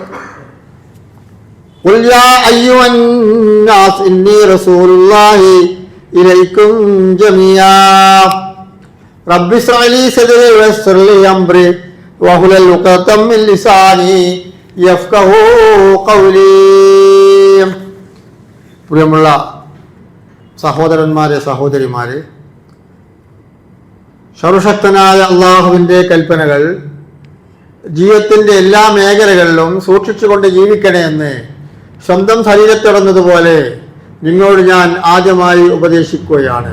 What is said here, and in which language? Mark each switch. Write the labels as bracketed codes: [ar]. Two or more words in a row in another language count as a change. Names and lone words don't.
[ar] قل يا أيها الناس إني رسول الله إليكم جميعا رب اشرح لي صدري ويسر لي أمري واحلل عقدة من لساني يفقهوا قولي. [ml] പ്രിയമുള്ള സഹോദരന്മാരെ സഹോദരിമാരെ, സർവശക്തനായ അള്ളാഹുവിൻ്റെ കൽപ്പനകൾ ജീവിതത്തിൻ്റെ എല്ലാ മേഖലകളിലും സൂക്ഷിച്ചുകൊണ്ട് ജീവിക്കണമെന്ന് സ്വന്തം ശരീരത്തിറന്നതുപോലെ നിങ്ങളോട് ഞാൻ ആദ്യമായി ഉപദേശിക്കുകയാണ്.